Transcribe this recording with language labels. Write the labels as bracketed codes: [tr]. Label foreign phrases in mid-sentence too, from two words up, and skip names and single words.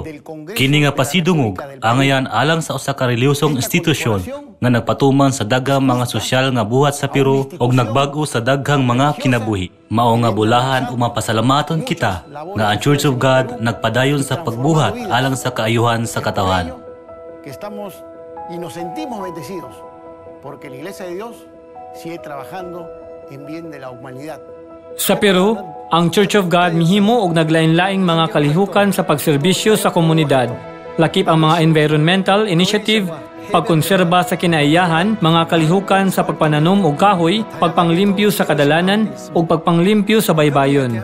[ceb] Kini nga pasidungog angayan alang sa usa ka relihiyosong institusyon nga nagpatuman sa daghang mga sosyal nga buhat sa Peru ug nagbag-o sa daghang mga kinabuhi. Mao nga bulahan ug mapasalamaton kita nga ang Church of God nagpadayon sa pagbuhat alang sa kaayuhan sa katawhan. [es] Que estamos y nos sentimos bendecidos porque la Iglesia de Dios sigue trabajando en bien de la humanidad. [ceb] Sa Peru, ang Church of God mihimo og naglain-laing mga kalihukan sa pagserbisyo sa komunidad. Lakip ang mga [en] environmental initiative, [ceb] pagkonserba sa kinaiyahan, mga kalihukan sa pagpananom og kahoy, pagpanglimpyo sa kadalanan ug pagpanglimpyo sa baybayon.